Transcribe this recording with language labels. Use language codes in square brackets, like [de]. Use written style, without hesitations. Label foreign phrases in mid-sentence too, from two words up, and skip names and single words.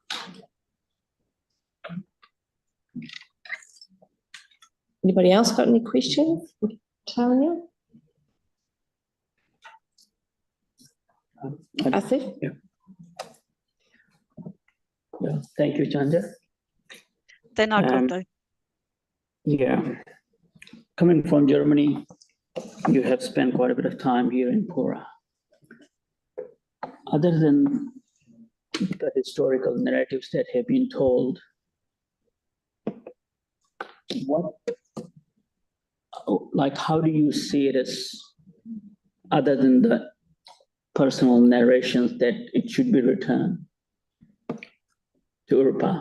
[en] Anybody else got any questions? Tanya? Asif? Yeah. Yeah. Thank you, Chanja. [mi] Tēnā koutou. [en] Yeah. Coming from Germany, you have spent quite a bit of time here in Pora. Other than the historical narratives that have been told, how do you see it as, other than the personal narrations, that it should be returned to Urupa?